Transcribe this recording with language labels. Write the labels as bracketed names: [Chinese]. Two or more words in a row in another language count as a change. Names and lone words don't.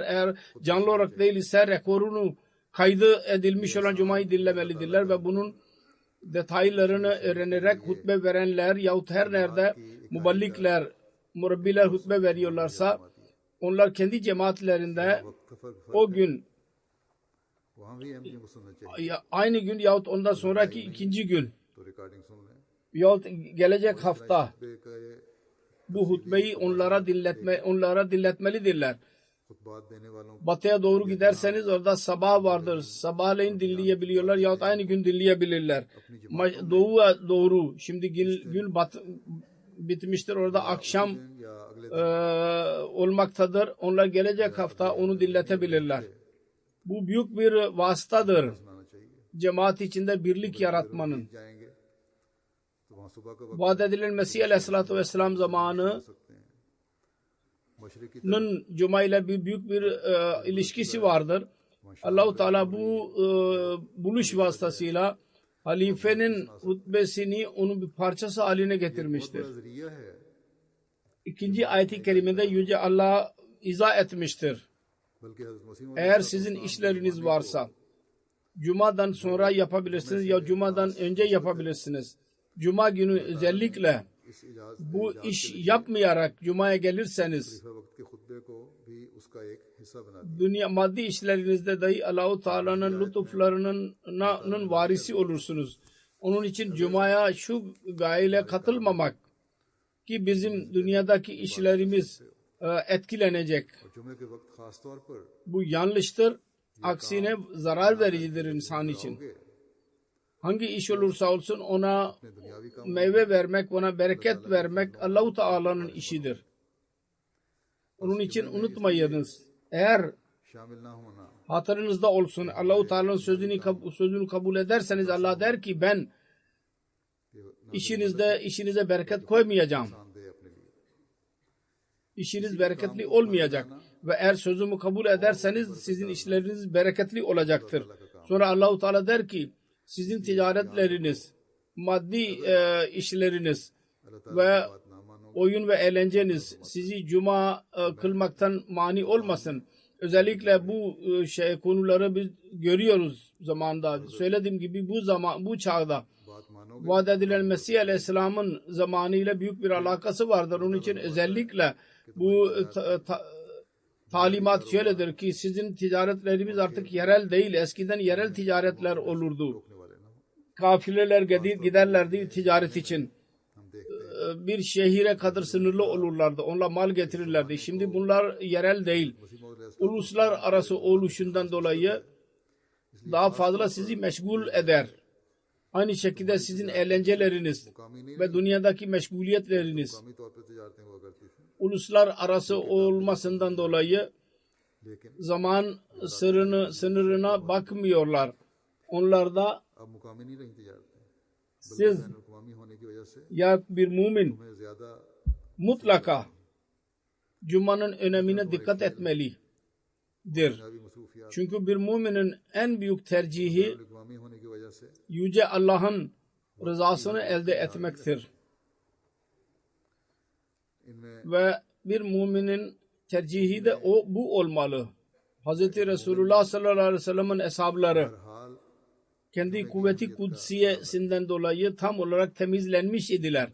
[Turkish] Eğer canlı olarak değilse rekorunu kaydı edilmiş olan Cuma'yı dinlemelidirler ve bunun detaylarını öğrenerek hutbe verenler yahut her nerede muballikler, murabbiler hutbe veriyorlarsa onlar kendi cemaatlerinde o gün [Urdu] وہاں بھی ایم پی کو سننا چاہیے [Turkish] aynı gün yahut ondan sonraki ikinci gün [Urdu] تو ریکارڈنگ سن لیں [Turkish] yahut gelecek hafta [Urdu] خطبے کا یہ [Turkish] bu hutbeyi onlara dinletmelidirler. [Urdu] خطبات دینے والوں [Turkish] Batıya doğru giderseniz orada sabah vardır. Sabahleyin dinleyebiliyorlar yahut aynı gün dinleyebilirler. Doğuya doğru şimdi gün bitmiştir. Orada akşam [Urdu] یا اگلے [Turkish] olmaktadır. Onlar gelecek hafta onu dinletebilirler. Bu büyük bir vasıtadır. [Urdu] سنانا چاہیے [Turkish] Cemaat içinde birlik yaratmanın. [Urdu] جائیں گے تو وہاں صبح کا وقت [Turkish] Vaat edilen Mesih [Arabic] عليه الصلاة والسلام [Turkish] zamanı [Urdu] سکتے ہیں مشرقی [Turkish] Cuma ile bir büyük bir ilişkisi vardır. Allah-u Teala bu buluş vasıtasıyla halifenin hutbesini onun bir parçası haline getirmiştir. [Urdu] نظریہ ہے [Turkish] İkinci ayet-i kerimede Yüce Allah izah etmiştir. [Urdu] بلکہ حضرت مسیح [Turkish] Eğer sizin işleriniz varsa Cuma'dan sonra yapabilirsiniz ya Cuma'dan önce yapabilirsiniz. Cuma günü özellikle [Urdu] اس اعجاز [Turkish] bu iş yapmayarak Cuma'ya gelirseniz [Urdu] وقت کے خطبے کو بھی اس کا ایک حصہ بنا دیا [Turkish] dünya maddi işlerinizde dahi Allah-u Teala'nın lütuflarının varisi olursunuz. Onun için Cuma'ya şu gayeyle katılmamak ki bizim dünyadaki işlerimiz etkilenecek. [Urdu] اور جمعے کے وقت خاص طور پر [Turkish] Bu yanlıştır. Aksine zarar vericidir insan için. [Urdu] होगे [Turkish] Hangi iş olursa olsun ona [Urdu] اپنے دنیاوی کام [Turkish] meyve vermek, ona bereket vermek Allah-u Teala'nın işidir. Onun için unutmayınız. Eğer [Urdu] شامل نہ ہونا [Turkish] hatırınızda olsun Allah-u Teala'nın sözünü kabul ederseniz Allah der ki ben işinize bereket koymayacağım. [Urdu] نقصان دہ اپنے لیے [Turkish] İşiniz bereketli olmayacak. Ve eğer sözümü kabul ederseniz sizin işleriniz bereketli olacaktır. Sonra Allah-u Teala der ki sizin ticaretleriniz, maddi işleriniz [Urdu] اللہ تعالیٰ [Turkish] ve [Urdu] کی بات نہ مانو [Turkish] oyun ve eğlenceniz sizi cuma kılmaktan mani olmasın. Özellikle bu konuları biz görüyoruz zamanda. Söylediğim gibi bu çağda [Urdu] بات مانو گے [Turkish] vaat edilen Mesih Aleyhisselam'ın zamanıyla büyük bir alakası vardır. Onun için özellikle bu talimat şöyledir ki sizin ticaretlerimiz artık yerel değil. Eskiden yerel ticaretler olurdu. [Urdu] روکنے والے نہ ہو [Turkish] Kafileler giderlerdi ticaret için. [Urdu] ہم دیکھتے [Turkish] Bir şehire kadar sınırlı olurlardı. Onlar mal getirirlerdi. Şimdi bunlar yerel değil. [Urdu] مسیح موعود [Turkish] Uluslararası oluşundan dolayı daha fazla sizi meşgul eder. Aynı şekilde sizin eğlenceleriniz [Urdu] مقامی نہیں [Turkish] ve dünyadaki meşguliyetleriniz [Urdu] مقامی طور پر تجارتیں ہوا کرتی تھی [Turkish] uluslararası olmasından dolayı [Urdu] लेकिन [Turkish] zaman sınırına bakmıyorlar. Onlarda [Urdu] اب مقامی نہیں رہی تجارتیں [Turkish] siz [Urdu] مقامی ہونے کی وجہ سے [Turkish] ya bir mümin [Urdu] ہمیں زیادہ [Turkish] mutlaka Cuma'nın önemine dikkat etmelidir. [Urdu] دنیاوی مصروفیات [Turkish] Çünkü bir müminin en büyük tercihi [Urdu] مقامی ہونے کی وجہ سے [Turkish] Yüce Allah'ın rızasını elde etmektir. [Urdu] इनमें [Turkish] Ve bir müminin tercihi de bu olmalı. Hz. Resulullah [Arabic] صلى الله عليه وسلم [Turkish] eshabları [Urdu] हाल [Turkish] kendi kuvveti kudsiyesinden dolayı tam olarak temizlenmiş idiler.